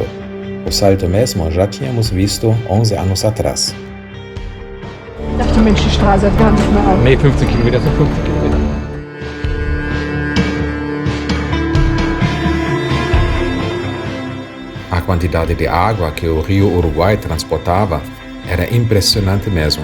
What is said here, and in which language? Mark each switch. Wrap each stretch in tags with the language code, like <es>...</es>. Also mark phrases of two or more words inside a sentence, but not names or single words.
<pt>O salto mesmo já tínhamos visto 11 anos atrás.</pt> <de>Ich dachte, Mensch, die Straße hört gar nicht mehr auf. Nee, 15 Kilometer sind 15 Kilometer.</de> <pt>A quantidade de água que o rio Uruguai transportava era impressionante mesmo.</pt>